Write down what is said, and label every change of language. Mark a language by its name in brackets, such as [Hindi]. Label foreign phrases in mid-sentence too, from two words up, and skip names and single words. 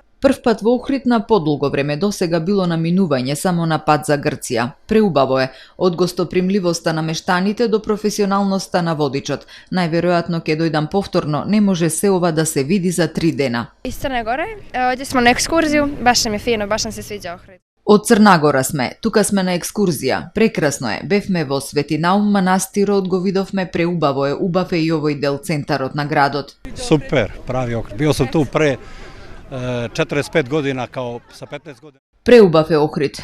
[Macedonian] Прв пат во Охрид на подолго време, досега било наминување само на пат за Грција. Преубаво е, од гостопримливоста на мештаните до професионалноста на водичот. Најверојатно ќе дојдам повторно, не може се ова да се види за 3 дена. [Serbian] Из Црне Горе, овде смо на екскурзiju, baš nam je fino, baš nam se sviđa Ohrid. [Macedonian] Од Црнагора сме, тука сме на екскурзија. Прекрасно е. Бевме во Светинаум манастирот, го видовме, преубаво е. Убав е и овој дел центарот на градот. Супер, прави Охрид. [Serbian] Био сум ту пре 45 година, као са 15 година. [Macedonian] Преубав е Охрид.